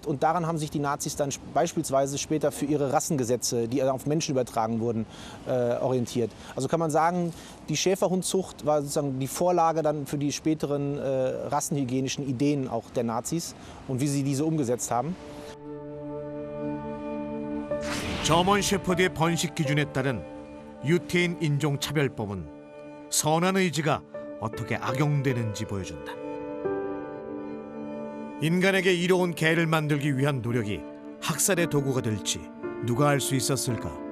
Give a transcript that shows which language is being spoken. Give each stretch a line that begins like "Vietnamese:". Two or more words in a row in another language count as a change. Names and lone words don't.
German: Und daran haben sich die Nazis dann beispielsweise später für ihre Rassengesetze, die auf Menschen übertragen wurden, orientiert. Also kann man sagen, die Schäferhundzucht war sozusagen die Vorlage dann für die späteren rassenhygienischen Ideen auch der Nazis und wie sie diese umgesetzt haben.
Korean: 저먼 셰퍼드의 번식 기준에 따른 유태인 인종 차별법은 선한 의지가 어떻게 악용되는지 보여준다. 인간에게 이로운 개를 만들기 위한 노력이 학살의 도구가 될지 누가 알 수 있었을까?